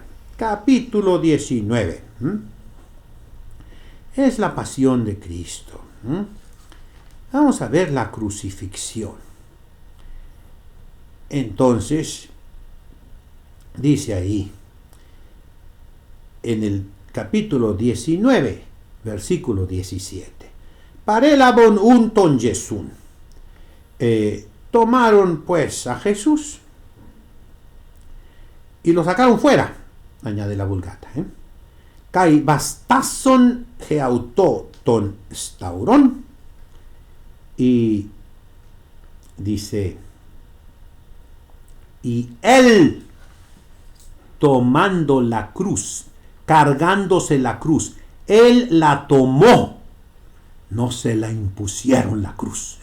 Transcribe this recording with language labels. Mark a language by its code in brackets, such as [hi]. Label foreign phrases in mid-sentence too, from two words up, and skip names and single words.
[es] Capítulo 19. Es la pasión de Cristo. Vamos a ver la crucifixión. Entonces, dice ahí, en el capítulo 19, versículo 17. [el] Παρέλαβον οὖν τὸν Ἰησοῦν. [es] Tomaron pues a Jesús y lo sacaron fuera, añade la Vulgata. [el] καὶ βαστάζων ἑαυτῷ τὸν σταυρόν, [es] y dice, y él tomando la cruz, cargándose la cruz, él la tomó, no se la impusieron la cruz.